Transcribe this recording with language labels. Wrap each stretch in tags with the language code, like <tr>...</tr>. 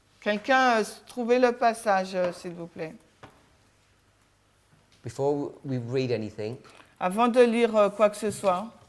<fr>Quelqu'un, trouvez le passage, s'il vous plaît.</fr> <en>Before we read anything,</en> <fr>Avant de lire quoi que ce soit.</fr>